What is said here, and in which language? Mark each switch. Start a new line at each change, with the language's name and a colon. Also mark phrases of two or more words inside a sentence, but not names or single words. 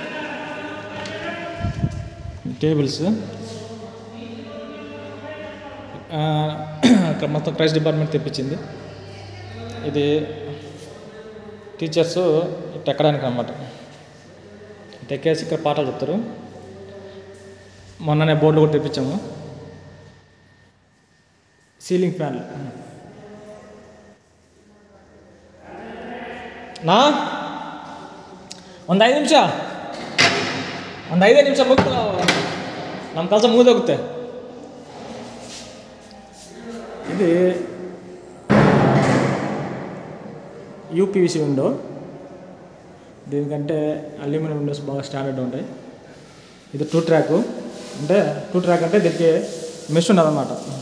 Telugu: టేబుల్స్ మొత్తం క్రైస్ట్ డిపార్ట్మెంట్ తెప్పించింది. ఇది టీచర్స్ ఇటు ఎక్కడానికి అన్నమాట. ఇటు ఎక్కేసి ఇక్కడ పాఠాలు చెప్తారు. మొన్ననే బోర్డులు కూడా తెప్పించాము. సీలింగ్ ఫ్యాన్లు.
Kannada: ಒಂದು 5 ನಿಮಿಷ ಮುಗ್ದು ನಮ್ಮ ಕೆಲಸ ಮುಗಿದೋಗುತ್ತೆ.
Telugu: ఇది యూపీవీసీ విండో. దీనికంటే అల్యూమినియం విండోస్ బాగా స్టాండర్డ్ ఉంటాయి. ఇది 2 ట్రాక్. అంటే 2 ట్రాక్ అంటే దీనికి మెష్ ఉన్నదన్నమాట.